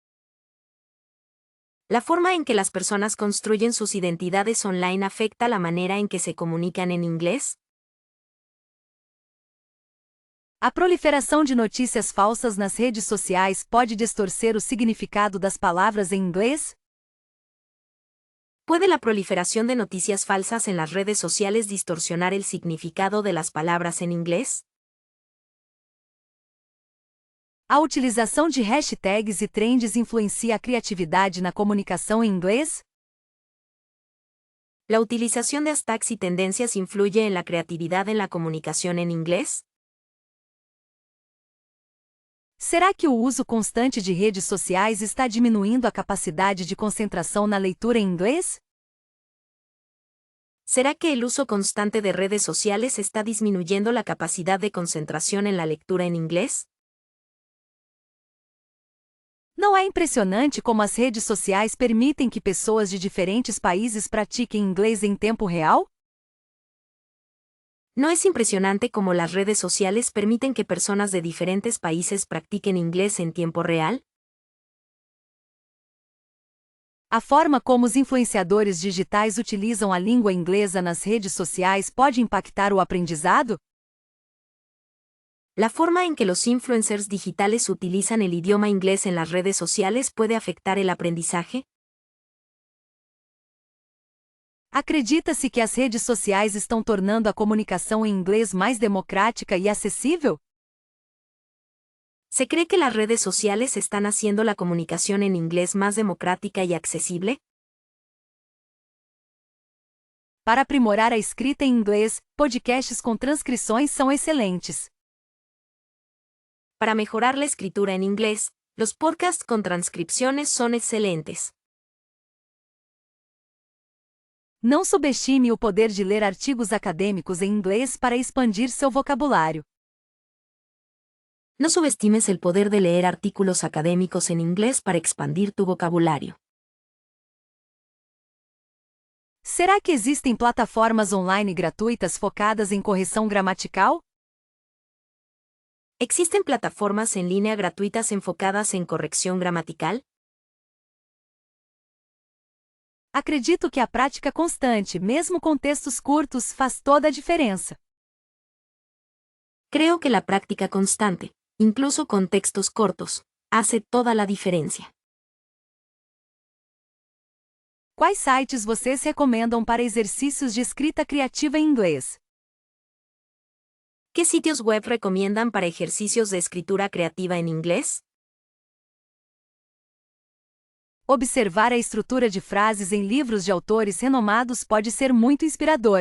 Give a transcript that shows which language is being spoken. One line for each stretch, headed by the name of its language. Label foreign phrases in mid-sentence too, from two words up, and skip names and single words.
Spanish: La forma en que las personas construyen sus identidades online afecta la manera en que se comunican en inglés?
Portuguese: A proliferação de notícias falsas nas redes sociais pode distorcer o significado das palavras em inglês?
Spanish: ¿Puede la proliferación de noticias falsas en las redes sociales distorsionar el significado de las palabras en inglés?
Portuguese: A utilização de hashtags e trends influencia a criatividade na comunicação em inglês?
Spanish: ¿La utilización de hashtags y tendencias influye en la creatividad en la comunicación en inglés?
Portuguese: Será que o uso constante de redes sociais está diminuindo a capacidade de concentração na leitura em inglês?
Spanish: ¿Será que el uso constante de redes sociales está disminuyendo la capacidad de concentración en la lectura en inglés?
Portuguese: Não é impressionante como as redes sociais permitem que pessoas de diferentes países pratiquem inglês em tempo real?
Spanish: ¿No es impresionante cómo las redes sociales permiten que personas de diferentes países practiquen inglés en tiempo real?
Portuguese: A forma como os influenciadores digitais utilizam a língua inglesa nas redes sociais pode impactar o aprendizado?
Spanish: ¿La forma en que los influencers digitales utilizan el idioma inglés en las redes sociales puede afectar el aprendizaje?
Portuguese: Acredita-se que as redes sociais estão tornando a comunicação em inglês mais democrática e acessível?
Spanish: ¿Se cree que las redes sociales están haciendo la comunicación en inglés más democrática y accesible?
Portuguese: Para aprimorar a escrita em inglês, podcasts com transcrições são excelentes.
Spanish: Para mejorar la escritura en inglés, los podcasts con transcripciones son excelentes.
Portuguese: Não subestime o poder de ler artigos acadêmicos em inglês para expandir seu vocabulário.
Spanish: No subestimes el poder de leer artículos académicos en inglés para expandir tu vocabulario.
Portuguese: Será que existem plataformas online gratuitas focadas em correção gramatical?
Spanish: ¿Existen plataformas en línea gratuitas enfocadas en corrección gramatical?
Portuguese: Acredito que a prática constante, mesmo com textos curtos, faz toda a diferença.
Spanish: Creo que la práctica constante, incluso con textos cortos, hace toda la diferencia.
Portuguese: Quais sites vocês recomendam para exercícios de escrita criativa em inglês?
Spanish: ¿Qué sitios web recomiendan para ejercicios de escritura creativa en inglés?
Portuguese: Observar a estrutura de frases em livros de autores renomados pode ser muito inspirador.